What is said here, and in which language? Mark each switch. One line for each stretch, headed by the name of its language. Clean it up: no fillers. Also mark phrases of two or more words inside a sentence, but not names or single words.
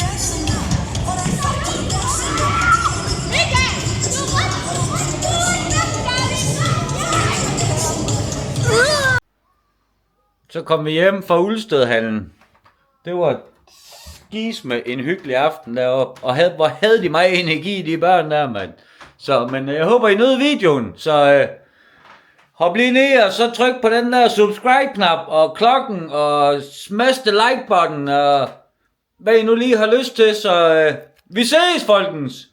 Danish: Så kom vi hjem fra Ulstedhallen. Det var skis med en hyggelig aften deroppe. Og hvor havde de meget energi, de børn der, mand. Så, men jeg håber, I nød videoen. Så hop lige ned og så tryk på den der subscribe-knap og klokken og
English: smash the like-button
Danish: og hvad I nu lige har lyst til. Så vi ses, folkens!